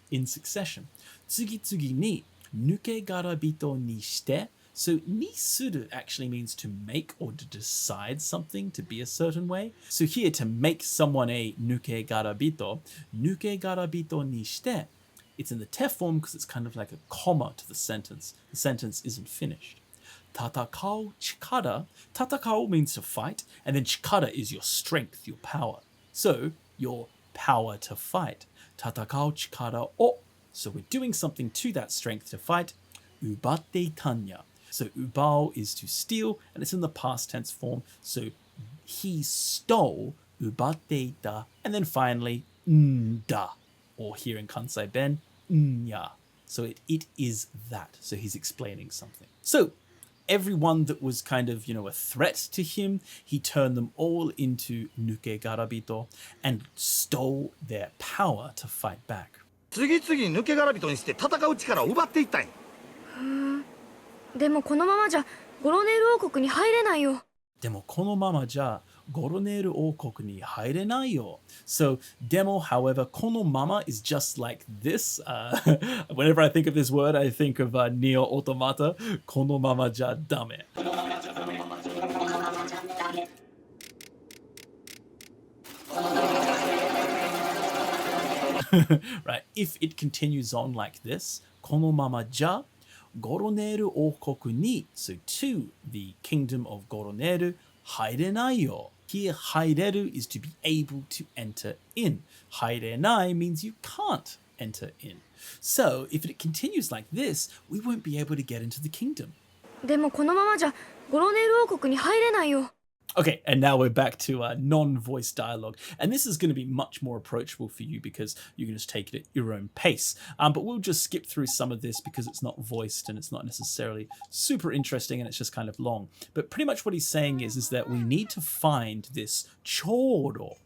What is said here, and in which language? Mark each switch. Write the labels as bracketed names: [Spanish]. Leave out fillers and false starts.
[English] In succession. [Japanese] 次々に抜け殻人にして。 [English] So, ni suru actually means to make or to decide something to be a certain way. So here, to make someone a [Japanese] nuke garabito ni shite, [English] it's in the te form because it's kind of like a comma to the sentence. The sentence isn't finished. Tatakao chikara. Tatakao means to fight, and then chikara is your strength, your power. So, your power to fight. [Japanese] Tatakao chikara o. [English] So we're doing something to that strength to fight. [Japanese] Ubatte tanya. [English] So ubao is to steal, and it's in the past tense form. So he stole, ubatte da, and then finally da, or here in Kansai Ben, nya. So it is that. So he's explaining something. So everyone that was kind of, a threat to him, he turned them all into nuke garabito and stole their power to fight back. [Japanese] 次々抜け殻人にして戦う力を奪っていったんや。でもこのままじゃゴロネール王国に入れないよ。でもこのままじゃゴロネール王国に入れないよ。 [English] So, demo, however, このまま is just like this. Whenever I think of this word, I think of Neo Automata. [Japanese] このままじゃダメ。 [English] Right, if it continues on like this, [Japanese] このままじゃゴロネール王国に [English] so to the kingdom of Goroneru [Japanese] 入れないよ。 [English] Here 入れる is to be able to enter in. 入れない means you can't enter in. So if it continues like this, we won't be able to get into the kingdom. [Japanese] でもこのままじゃゴロネール王国に入れないよ。 [English] Okay, and now we're back to non-voice dialogue. And this is going to be much more approachable for you because you can just take it at your own pace. But we'll just skip through some of this because it's not voiced and it's not necessarily super interesting and it's just kind of long. But pretty much what he's saying is that we need to find this choro.